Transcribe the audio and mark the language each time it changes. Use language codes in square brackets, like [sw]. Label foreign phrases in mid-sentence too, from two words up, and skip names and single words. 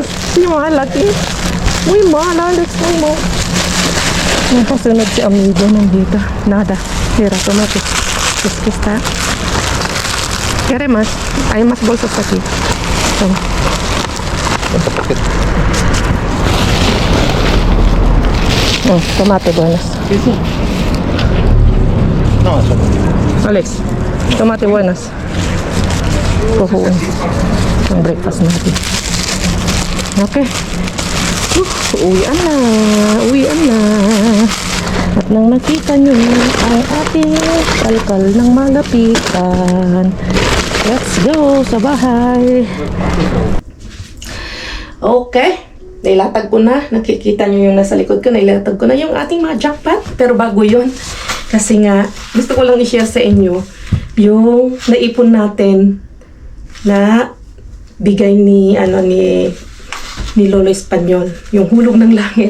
[es] Sí, mal aquí. Muy mal, Alex, muy mal. [tl] Nakasunod si amigo nandito. [es] Nada. Mira, tomate. Es que está. ¿Quiere más? Hay más bolsas aquí. Toma. Oh, tomate buenas. ¿Eso? No, eso no. Alex, tomate buenas. [tl] Kuhuin. Ang breakfast natin. Okay. Uwian na. Uwian na. At nang nakita nyo ang ating kalkal ng malapitan. [en] Let's go [tl] sa bahay. Okay. Nailatag ko na. Nakikita nyo yung nasa likod ko. Nailatag ko na yung ating mga jackpot. Pero bago yun, kasi nga, gusto ko lang i-share sa inyo yung naipon natin na bigay ni Lolo Espanyol, yung hulog ng langit.